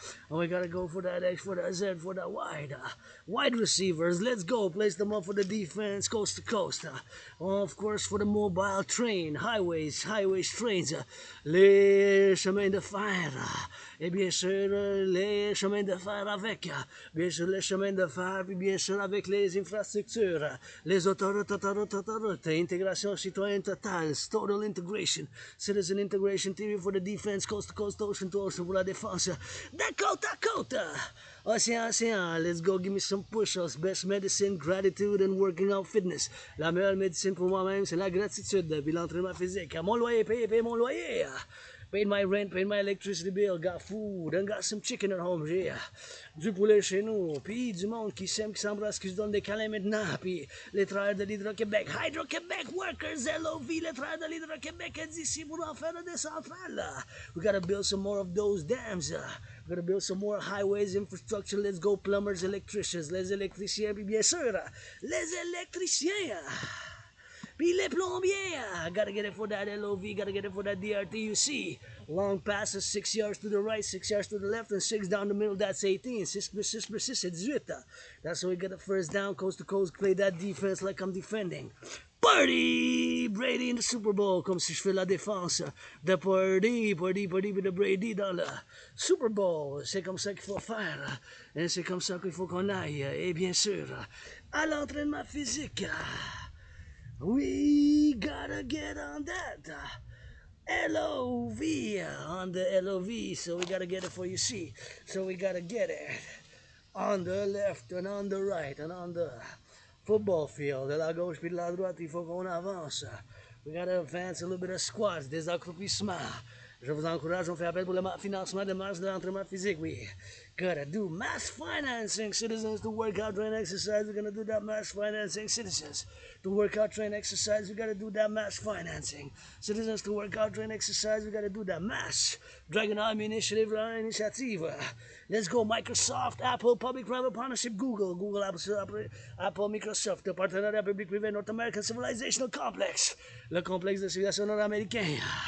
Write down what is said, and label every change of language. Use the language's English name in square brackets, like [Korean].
[English] And we gotta go for that X, for that Z, for that wide. Wide receivers, let's go. Place them up for the defense, coast to coast. Of course, for the mobile train, highways, trains. [French] Les chemins de fer. Et bien sûr, les chemins de fer avec. Bien sûr, les chemins de fer, puis bien sûr, avec les infrastructures. Les autoroutes. Intégration citoyenne totale. [English] Total integration. Citizen integration theory for the defense, coast to coast, ocean to ocean [French] pour la défense. Dakota. Océan. [English] Let's go, give me some push-ups. Best medicine, gratitude and working out fitness. [French] La meilleure médecine pour moi-même, c'est la gratitude. Puis l'entraînement physique. Mon loyer, paye mon loyer. [English] Paid my rent, paid my electricity bill, got food, and got some chicken at home, yeah. [French] Du poulet chez nous, puis du monde qui s'aime, qui s'embrasse, qui se donne des câlins maintenant, puis les travailleurs de l'Hydro-Québec, [English] Hydro-Québec workers, [French] LOV, les travailleurs de l'Hydro-Québec, d'ici pour en faire des centrales. [English] We gotta build some more of those dams, we gotta build some more highways, infrastructure, let's go plumbers, electricians, [French] les électriciens, puis bien sûr, les électriciens. Puis les plombiers, [English] gotta get it for that LOV, gotta get it for that DRTUC. Long passes, 6 yards to the right, 6 yards to the left, and 6 down the middle, that's 18. 6 plus 6 plus 6, [French] c'est 18. [English] That's how we get the first down, coast to coast, play that defense like I'm defending. Party! Brady in the Super Bowl, [French] comme si je fais la défense. [English] The party with the Brady [French] dans le [English] Super Bowl. [French] C'est comme ça qu'il faut faire. Et c'est comme ça qu'il faut qu'on aille. Et bien sûr, à l'entraînement physique. [English] We gotta get on that LOV, on the LOV, so we gotta get it for you see. So we gotta get it on the left and on the right and on the football field. [French] De la gauche puis de la droite, il faut qu'on avance. [English] We gotta advance a little bit of squats, [French] des accroupissements. Je vous encourage, on fait appel pour le financement de masse de l'entraînement physique, oui. [English] Gotta do mass financing citizens to work out, train, exercise. We're gonna do that mass financing citizens to work out, train, exercise. We gotta do that mass financing citizens to work out, train, exercise. We gotta do that mass Dragon Army initiative, initiative. Let's go Microsoft, Apple, public-private partnership, Google, Apple, Microsoft, the [French] Partenariat public-privé [English] North American Civilizational Complex, [French] le complexe de civilisation nord-américain.